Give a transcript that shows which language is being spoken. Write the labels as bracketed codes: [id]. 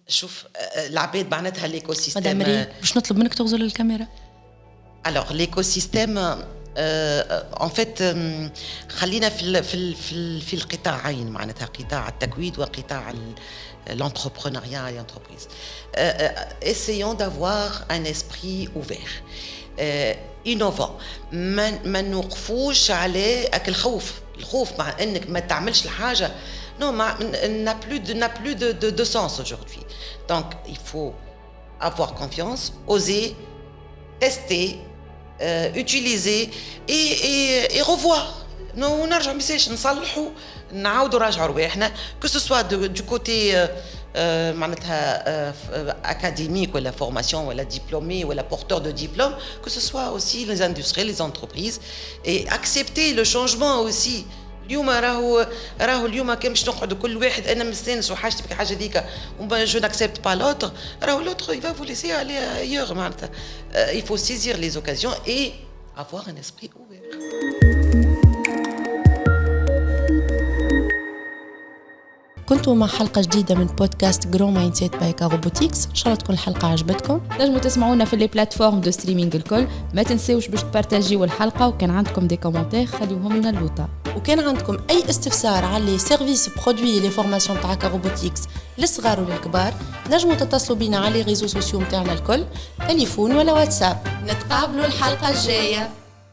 [ar] شوف العباد معناتها ليكو سيستيم. مدام ريم باش نطلب منك تغزل الكاميرا. الوغ ليكو سيستيم en fait خلينا في القطاعين معناتها قطاع التكوين وقطاع [fr] l'entrepreneuriat et l'entreprise. Essayons d'avoir un esprit ouvert, innovant. [ar] ما نوقفوش على الخوف مع انك ما تعملش الحاجه. [fr] Non, n'a plus de sens aujourd'hui. Donc il faut avoir confiance, oser, tester, utiliser et revoir. [ar] نرجع ميساج نصلحوا نعاودوا راجعوا رواحنا [fr] que ce soit du côté معناتها académique ولا formation ولا diplômé ولا porteur de diplôme, que ce soit aussi les industries, les entreprises, et accepter le changement aussi. [ar] اليوم راهو اليوم كان باش نقعدوا كل واحد انا مستانس وحاجتي بك حاجه ديك جو ناكسبت با لوتر، راهو لوتر [fr] il va vous laisser aller ailleurs [ar] معناتها. [fr] Il faut saisir les occasions et avoir un esprit ouvert. [ar] كنتوا مع حلقة جديدة من بودكاست جرو مايند سيت باي اكا روبوتيكس. ان شاء الله تكون الحلقة عجبتكم. تنجموا تسمعونا في لي بلاتفورم دو ستريمينغ الكل. ما تنساوش باش تبارطاجيو الحلقة، وكان عندكم دي كومونتير خليوهم لنا لوطا. وكان عندكم اي استفسار على لي سيرفيس برودوي لي فورماسيون تاع اكا روبوتيكس للصغار وللكبار، نجموا تتصلوا بينا على لي ريزو سوسيو نتاعنا الكل، تليفون ولا واتساب. نتقابلوا الحلقة الجاية.